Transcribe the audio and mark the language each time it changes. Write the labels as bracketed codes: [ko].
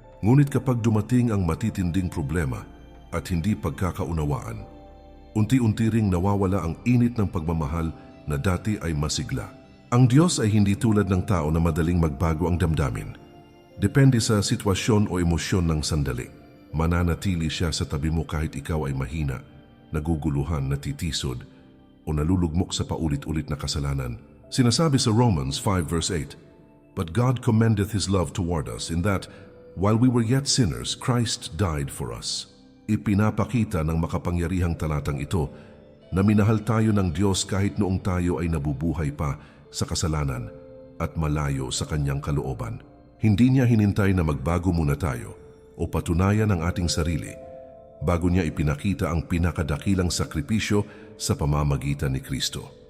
[tl] Ngunit kapag dumating ang matitinding problema at hindi pagkakaunawaan, unti-unti ring nawawala ang init ng pagmamahal na dati ay masigla. Ang Diyos ay hindi tulad ng tao na madaling magbago ang damdamin. Depende sa sitwasyon o emosyon ng sandali. Mananatili siya sa tabi mo kahit ikaw ay mahina, naguguluhan, natitisod, o nalulugmok sa paulit-ulit na kasalanan. [en] Sinasabi sa Romans 5 verse 8, "But God commendeth His love toward us in that, while we were yet sinners, Christ died for us." [tl] Ipinapakita ng makapangyarihang talatang ito na minahal tayo ng Diyos kahit noong tayo ay nabubuhay pa sa kasalanan at malayo sa Kanyang kalooban. Hindi niya hinintay na magbago muna tayo o patunayan ang ating sarili bago niya ipinakita ang pinakadakilang sakripisyo sa pamamagitan ni Kristo.